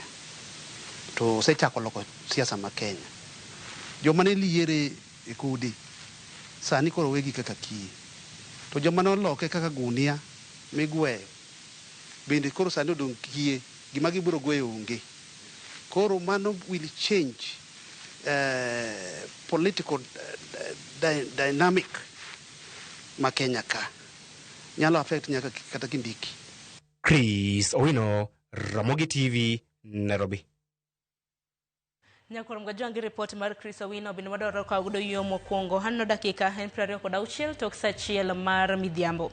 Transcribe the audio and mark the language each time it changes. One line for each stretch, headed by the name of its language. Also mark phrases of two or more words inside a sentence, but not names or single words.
Luo (Kenya and Tanzania): To osechako loko siasa ma Kenya. Joma ne liere e kudi sani koro wegi kaka kiye. To joma ne oloke kaka gunia migweyo bende koro sani odong' kiye, gima gibiro gweyo onge. Koro mano
English: will change political dynamic
Luo (Kenya and Tanzania): ma Kenya ka. Nyalo affect nyaka kata Kindiki. Chris Owino, Ramogi TV, Nairobi. Nyakurom gajongi report mar Chris Owino bende wadoro ka gudo yo mokwongo hanno dakika en 26 tok saa achiel mar midhiambo.